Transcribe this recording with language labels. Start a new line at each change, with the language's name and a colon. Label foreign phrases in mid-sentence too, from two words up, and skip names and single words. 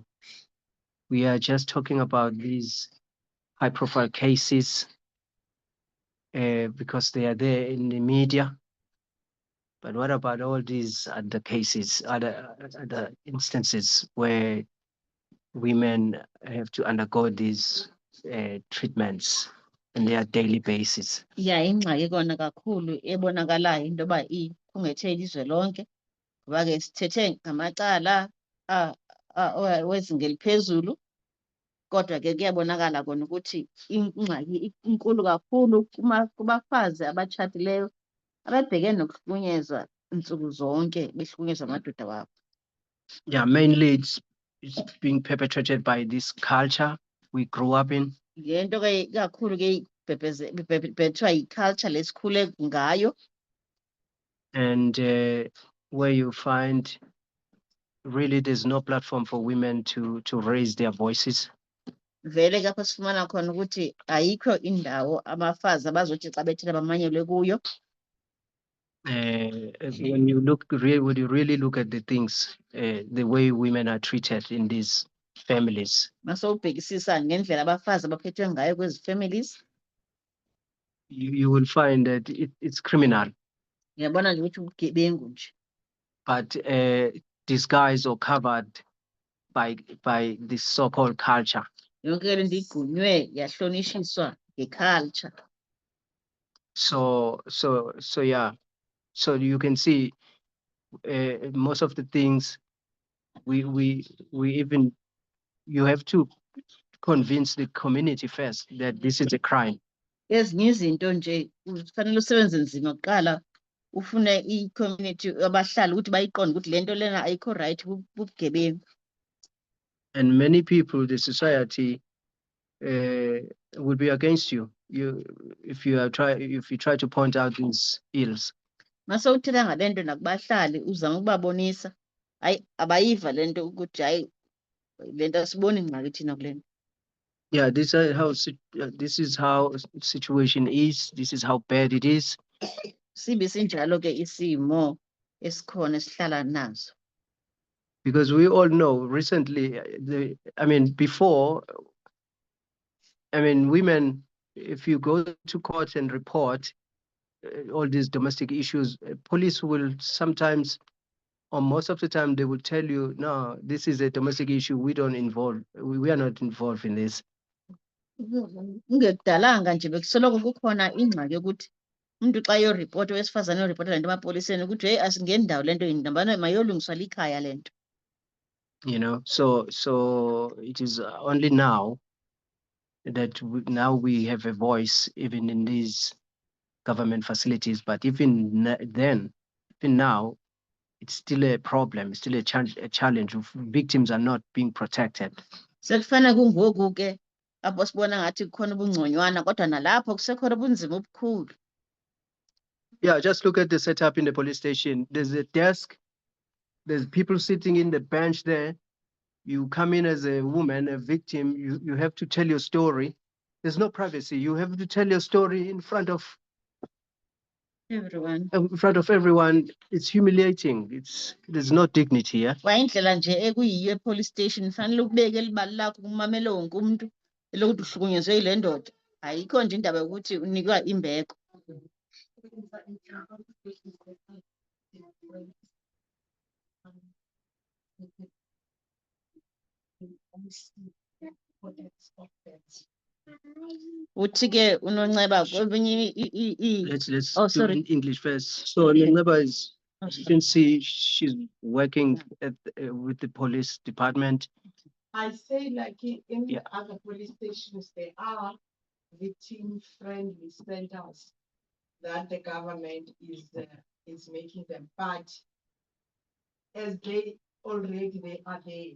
English: We are just talking about these high-profile cases because they are there in the media. But what about all these other cases, other instances where women have to undergo these treatments on their daily basis? Yeah,
Xhosa: ingxaki kona kakhulu ebonakalayo into yoba ikhungethe ilizwe lonke, ngoba ke sithethe ngamacala wezinga eliphezulu, kodwa ke kuyabonakala kona ukuthi ingxaki inkulu kakhulu kubafazi abatshatileyo ababhekene nokuhlukunyezwa nsuku zonke behlukunyezwa amadoda wabo.
English: Yeah, mainly it's being perpetrated by this culture we grew up in.
Xhosa: Le nto ke kakhulu ke ibhethwa yi-culture lesikhule ngayo,
English: And where you find really there's no platform for women to raise their voices.
Xhosa: vele kapho sifumana khona ukuthi ayikho indawo abafazi abazothi xa bethetha bamanyelwe kuyo.
English: When you really look at the things, the way women are treated in these families,
Xhosa: Masowubhekisisa ngendlela abafazi abaphethwe ngayo kwezi families,
English: you will find that it's criminal,
Xhosa: ngiyabona nje ukuthi ubugebengu nje.
English: but disguised or covered by this so-called culture.
Xhosa: Yonke le nto igqunywe yahlonishiswa nge-culture.
English: So yeah, so you can see most of the things we even, you have to convince the community first that this is a crime.
Xhosa: Ezinye izinto nje kufanele usebenze nzima kuqala ufune i-community abahlali ukuthi bayiqonde ukuthi le nto lena ayikho right, bubugebengu.
English: And many people, the society will be against you. If you try to point out these ills.
Xhosa: Masowuthetha ngale nto nakubahlali uzama ukubabonisa, hayi abayiva le nto ukuthi hayi le nto asiboni ngxaki thina kule nto.
English: Yeah, this is how situation is. This is how bad it is.
Xhosa: Sibe sinjalo ke isimo esikhona esihlala nazo.
English: Because we all know recently, before, women, if you go to court and report all these domestic issues, police will sometimes, or most of the time, they will tell you, no, this is a domestic issue. We don't involve. We are not involved in this.
Xhosa: Kungekudalanga nje bekusoloko kukhona ingxaki yokuthi umuntu xa yoripota, owesifazane yoripota le nto emapoliseni ukuthi heyi asingeni ndawo le nto yindambano mayolungiswa likhaya le nto.
English: So it is only now that we have a voice even in these government facilities, but even then, even now, it's still a problem, it's still a challenge. Victims are not being protected.
Xhosa: Sekufana kungoku ke apho sibona ngathi kukhona ubungconywana kodwa nalapho kusekhona ubunzima obukhulu.
English: Yeah, just look at the setup in the police station. There's a desk, there's people sitting in the bench there. You come in as a woman, a victim, you have to tell your story. There's no privacy. You have to tell your story in front of everyone. It's humiliating. There's no dignity here.
Xhosa: Kwa indlela nje ekuyiyo e-police station fanele ukubeke elibali lakho kumamele wonke umuntu elokuthi uhlukunyezwe yile ndoda. Ayikho nje indaba yokuthi unikwa imbeko. Uthi ke uNonceba kwezinye
English: Let's Oh, do sorry. in English first. So Nonceba is, you can see she's working with the police department. I say like in Yeah. other police stations, there are victim-friendly centers that the government is making them, but as they already they are there.